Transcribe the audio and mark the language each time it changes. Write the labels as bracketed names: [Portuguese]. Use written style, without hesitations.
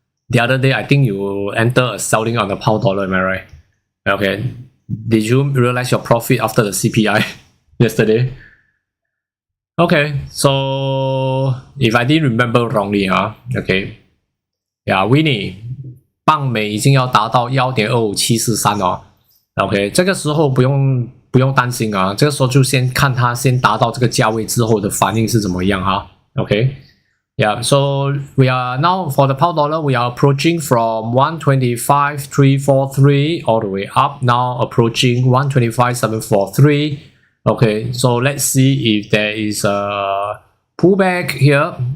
[English] The other day, I think you enter a selling on the pound dollar, am I right? Okay. Did you realize your profit after the CPI yesterday? Okay, so if I didn't remember wrongly, okay. [Chinese] Yeah, Winnie, 磅美已经要达到 1.25743 哦。 OK， 这个时候不用担心啊，这个时候就先看它先达到这个价位之后的反应是怎么样哈。 OK。 [English] Yeah, so we are now for the pound dollar, we are approaching from 125.343 all the way up, now approaching 125.743. Okay, so let's see if there is a pullback here.